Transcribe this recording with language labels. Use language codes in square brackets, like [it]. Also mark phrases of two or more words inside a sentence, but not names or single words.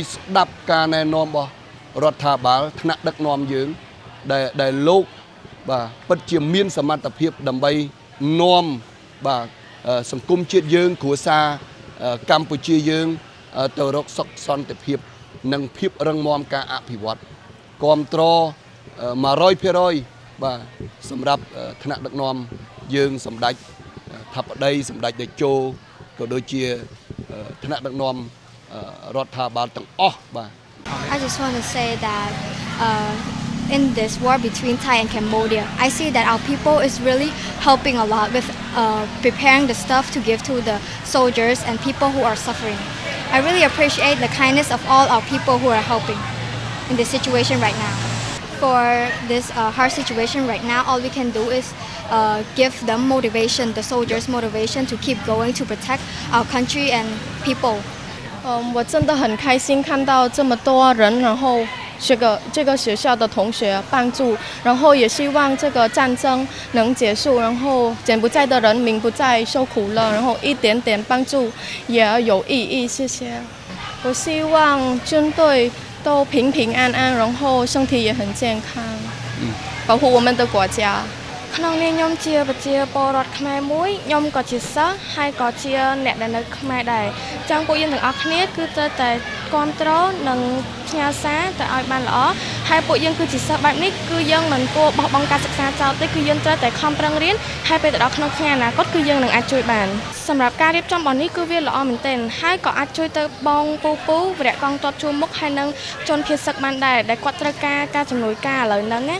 [km] ស្ដាប់ការណែនាំរបស់រដ្ឋាភិបាលថ្នាក់ដឹកនាំយើងដែលលោកបាទពិតជាមានសមត្ថភាពដើម្បីនាំបាទសង្គមជាតិយើងគ្រួសារកម្ពុជាយើងទៅរកសុខសន្តិភាពនិងភាពរឹងមាំការអភិវឌ្ឍគាំទ្រ 100%បាទសម្រាប់ថ្នាក់ដឹកនាំយើងសម្ដេចថាបតីសម្ដេចតេជោក៏ដូចជាថ្នាក់ដឹកនាំរដ្ឋាភិបាលទាំងអស់បាទ [en] I just want to say that in this war between Thai and Cambodia, I see that our people is really helping a lot with preparing the stuff to give to the soldiers and people who are suffering. I really appreciate the kindness of all our people who are helping in this situation right now. For this hard situation right now, all we can do is give them motivation, the soldiers motivation to keep going to protect our country and people. [zh] 我真的很开心看到这么多人，然后这个学校的同学帮助，然后也希望这个战争能结束，然后柬埔寨的人民不再受苦了，然后一点点帮助也有意义。谢谢。我希望军队都平平安安，然后身体也很健康，保护我们的国家。 [km] ក្នុងនាមខ្ញុំជាប្រជាពលរដ្ឋខ្មែរមួយខ្ញុំក៏ជាសិស្សហើយក៏ជាអ្នកដែលនៅខ្មែរដែរអញ្ចឹងពួកយើងទាំងអស់គ្នាគឺត្រូវតែគ្រប់គ្រងនិងផ្ញើសារទៅឲ្យបានល្អហើយពួកយើងគឺជាសិស្សបែបនេះគឺយើងមិនគួរបោះបង់ការសិក្សាចោលទេគឺយើងត្រូវតែខំប្រឹងរៀនហើយពេលទៅដល់ក្នុងថ្ងៃអនាគតគឺយើងនឹងអាចជួយបានសម្រាប់ការរៀបចំរបស់នេះគឺវាល្អមែនទែនហើយក៏អាចជួយទៅបងពូវរៈកងទ័ពជួរមុខហើយនឹងជនភៀសសឹកបានដែរដែលគាត់ត្រូវការជំនួយការឥឡូវហ្នឹងណា